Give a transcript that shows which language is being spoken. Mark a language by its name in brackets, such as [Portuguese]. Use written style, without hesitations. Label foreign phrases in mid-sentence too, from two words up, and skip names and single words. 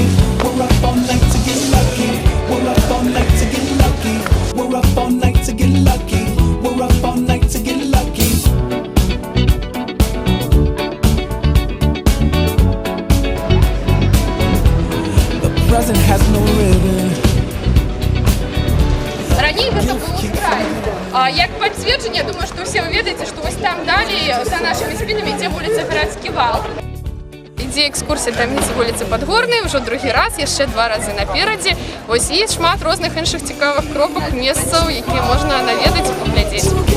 [English] We're up all night to get lucky. We're up all night to get lucky. We're up all night to get lucky. We're up all night to get lucky. The present has no ribbon. [Belarusian] Раней гэта было край. Як пацверджанне, думаю, што ўсе вы ведаеце, што вось там далей за нашымі спінамі ідзе вуліца Гарадскі вал. Ідзе экскурсія таямніцы вуліцы Падгорнай ўжо другі раз, яшчэ 2 разы наперадзе. Вось і шмат розных іншых цікавых кропак, месцаў, якія можна наведаць і паглядзець.